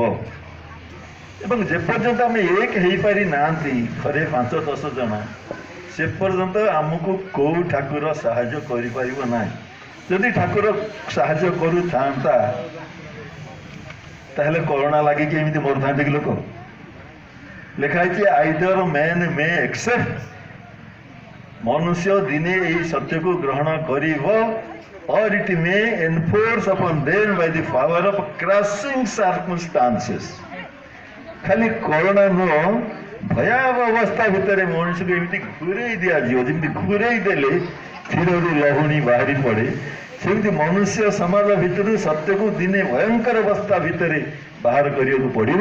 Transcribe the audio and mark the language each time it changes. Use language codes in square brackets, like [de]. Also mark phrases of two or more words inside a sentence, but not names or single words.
[or] ଏବଂ ଯେପର୍ଯ୍ୟନ୍ତ ଆମେ ଏକ ହେଇପାରି ନାହାନ୍ତି ଘରେ 5-10 ଜଣ, ସେ ପର୍ଯ୍ୟନ୍ତ ଆମକୁ କେଉଁ ଠାକୁର ସାହାଯ୍ୟ କରିପାରିବ ନାହିଁ। ଯଦି ଠାକୁର ସାହାଯ୍ୟ କରୁଥାନ୍ତା ତାହେଲେ କରୋନା ଲାଗିକି ଏମିତି ମରୁଥାନ୍ତେ କି ଲୋକ? ଲେଖା ହେଇଛି [en] either man may accept, [or] ମନୁଷ୍ୟ ଦିନେ ଏହି ସତ୍ୟକୁ ଗ୍ରହଣ କରିବ, [en] or it may enforce upon them by the power of crushing circumstances। [or] ଖାଲି କରୋନା ନୁହଁ, ଭୟାବହ ଅବସ୍ଥା ଭିତରେ ମଣିଷକୁ ଏମିତି ଘୁରେଇ ଦିଆଯିବ, ଯେମିତି ଘୁରେଇ ଦେଲେ କ୍ଷୀରରୁ ଲହୁଣୀ ବାହାରି ପଡ଼େ, ସେମିତି ମନୁଷ୍ୟ ସମାଜ ଭିତରୁ ସତ୍ୟକୁ ଦିନେ ଭୟଙ୍କର ଅବସ୍ଥା ଭିତରେ ବାହାର କରିବାକୁ ପଡ଼ିବ।